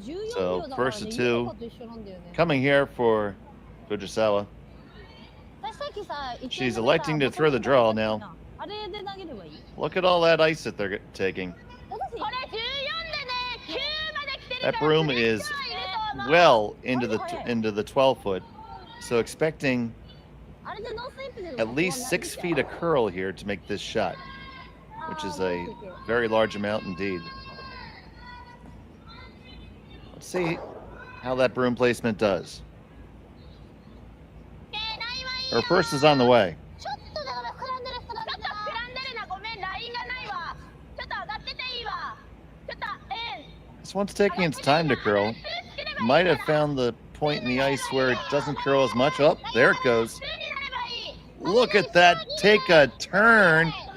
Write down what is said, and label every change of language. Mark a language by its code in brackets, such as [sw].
[en] So first to two, coming here for Fujisawa. She's electing to throw the draw now. [ja] あれで投げればいい。 [en] Look at all that ice that they're taking. [ja] これ14でね、9まで来てるから [en] That broom is well into the 12 foot. So expecting [ja] あれでノースイープで [en] at least 6 feet of curl here to make this shot, which is a very large amount indeed. Let's see how that broom placement does. Her first is on the way. [ja] ちょっとだから膨らんでるな。ごめん、ラインがないわ。ちょっと上がってていいわ。ちょっと、 [en] This one's taking its time to curl. Might have found the point in the ice where it doesn't curl as much. Oh, there it goes. Look at that. Take a turn.